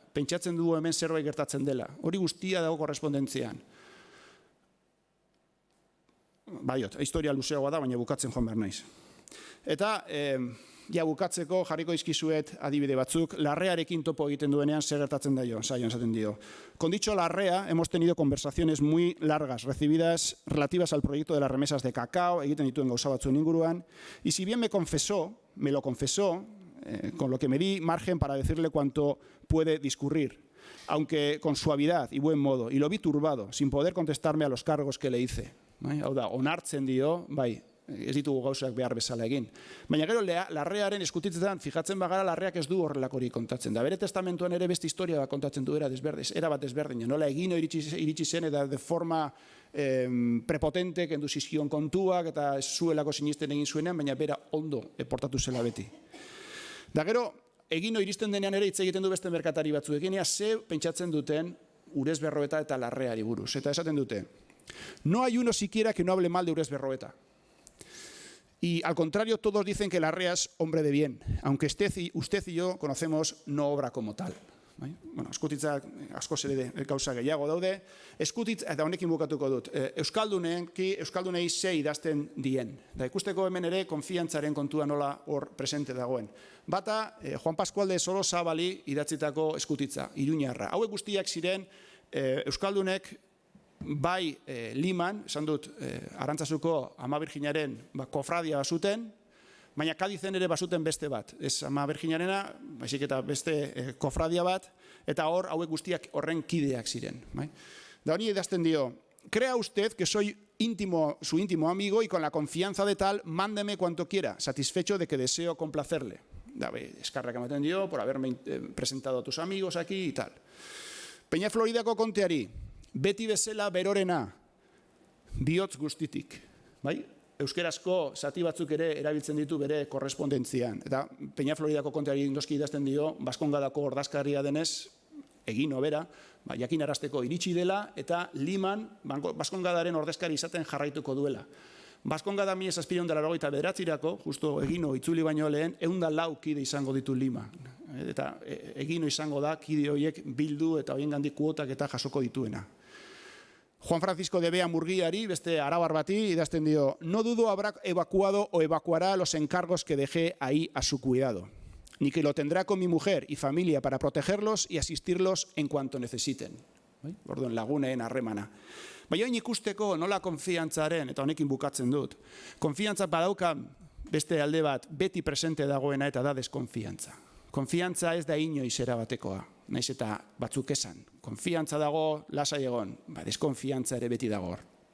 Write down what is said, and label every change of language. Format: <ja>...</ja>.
<eu>Pentsatzen dugu hemen zerbait gertatzen dela. Hori guztia dago korrespondentzian. Baiot, historia luzeagoa da, baina bukatzen joan behar naiz. Eta, bukatzeko jarriko izkizuet adibide batzuk, larrearekin topo egiten duenean zer gertatzen da saioan esaten dio.</eu> <es>Con dicho larrea, hemos tenido conversaciones muy largas, recibidas relativas al proyecto de las remesas de cacao,</es> <eu>egiten dituen gauza batzuen inguruan,</eu> <es>y si bien me lo confesó, con lo que me di margen para decirle cuanto puede discurrir, aunque con suavidad y buen modo, y lo vi turbado, sin poder contestarme a los cargos que le hice.</es> <eu>Hau da, onartzen dio, bai, ez ditugu gauzak behar bezala egin. Baina gero larrearen eskutitzetan, fijatzen bagara, larreak ez du horrelakorik kontatzen. Da bere testamentuan ere beste historia bat kontatzen du era bat desberdina. Nola egino iritsi zen eta</eu> <es>de forma prepotente</es> <eu>kendu zizkion kontuak eta zuelako sinisten egin zuenean, baina bera ondo portatu zela beti. Da gero, egino iristen denean ere hitz egiten du beste merkatari batzuekin, ze pentsatzen duten Urez Berroeta eta larreari buruz. Eta esaten dute,</eu> <es>no hay uno siquiera que no hable mal de Urez Berroeta. Y al contrario, todos dicen que Larrea es hombre de bien, aunque usted y yo conocemos no obra como tal.</es> <eu>Bueno, eskutitzak asko ere gauza gehiago daude. Eskutitz, eta honekin bukatuko dut, Euskaldunei ze idazten dien. Da ikusteko hemen ere konfiantzaren kontua nola hor presente dagoen. Bata, Juan Pascual de Sorozabali idatzitako eskutitza, iruñarra. Hauek guztiak ziren Euskaldunek bai Liman, esan dut, Arantzazuko Ama Birjinaren kofradia bazuten, baina Kadizen ere bazuten beste bat. Ez Ama Birjinarena, baizik eta beste kofradia bat, eta hor hauek guztiak horren kideak ziren. Da honi idazten dio,</eu> <es>crea usted que soy su íntimo amigo y con la confianza de tal, mándeme cuanto quiera, satisfecho de que deseo complacerle.</es> <eu>Eskarrak ematen dio,</eu> <es>por haberme presentado a tus amigos aquí y tal.</es> <eu>Peña Floridako konteari, beti bezala berorena, bihotz guztitik. Euskerazko zati batzuk ere erabiltzen ditu bere korrespondentzian. Eta Peña Floridako konteari indoski idazten dio, Baskongadako ordezkaria denez, egin obera, jakinarazteko iritsi dela, eta Liman, Baskongadaren ordezkari izaten jarraituko duela. Baskongada 1789, justo Egino itzuli baino lehen, 104 kide izango ditu Lima. Eta Egino izango da kide horiek bildu eta horiengandik kuotak eta jasoko dituena.</eu> <es>Juan Francisco de Bea Murguiari,</es> <eu>beste arabar bati, idazten dio,</eu> <es>no dudo habrá evacuado o evacuará los encargos que dejé ahí a su cuidado. ni que lo tendrá con mi mujer y familia para protegerlos y asistirlos en cuanto necesiten.</es> <eu>Orduan, lagunen harremana. Baina hain ikusteko nola konfiantzaren, eta honekin bukatzen dut, konfiantza badauka beste alde bat beti presente dagoena eta da deskonfiantza. Konfiantza ez da inoiz erabatekoa, naiz eta batzuk esan. Konfiantza dago, lasai egon, deskonfiantza ere beti dago hor.</eu>